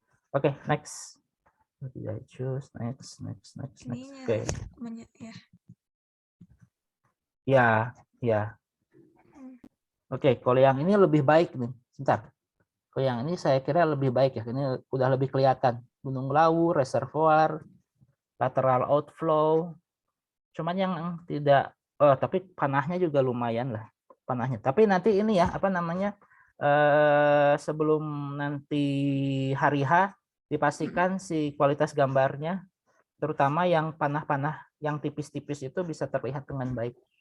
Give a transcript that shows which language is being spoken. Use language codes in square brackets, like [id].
[en] Oke, next. What did I choose? Next. [id] Ininya Oke. ya. Ya, ya. Oke, kalau yang ini lebih baik nih. Sebentar. Kalau yang ini saya kira lebih baik ya. Ini udah lebih kelihatan. [en] Gunung Lawu, reservoir, lateral outflow. [id] Cuman yang tidak, tapi panahnya juga lumayan lah. Panahnya. Tapi nanti ini ya, apa namanya, sebelum nanti hari H, dipastikan si kualitas gambarnya, terutama yang panah-panah yang tipis-tipis itu bisa terlihat dengan baik.